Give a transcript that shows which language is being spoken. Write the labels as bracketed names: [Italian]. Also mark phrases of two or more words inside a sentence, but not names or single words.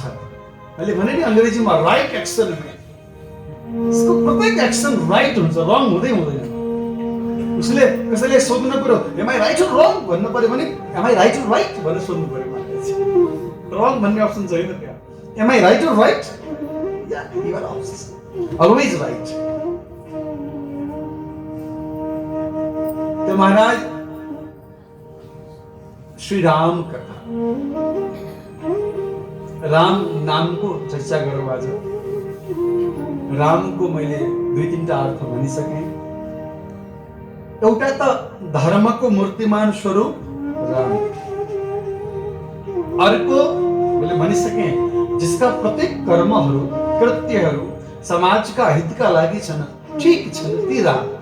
[Nepali] मैले भने नि अंग्रेजीमा [English] right action, [Nepali] यसको प्रत्येक एक्सन राइट हुन्छ, रङ हुँदै हुँदैन. उसले कसैले सोध्नु पर्यो [English] am I right or wrong [Nepali] भन्नु पर्यो भने [English] am I right or right [Nepali] भनेर सोध्नु पर्यो. रङ भन्ने अप्सन छैन त्यहाँ. [English] am I right or right, yeah you are always right. [Nepali] तो महाराज श्री राम कथा, राम नाम को चर्चा गरौँ आज. राम को मैले दुई तीनटा अर्थ भनिसकेँ. एउटा त धर्मको मूर्तिमान स्वरूप राम, अर्को मैले भनिसकेँ जिसका प्रत्येक कर्महरू कृत्यहरू समाजका हितका लागि छन्, ठीक छन् ती राम.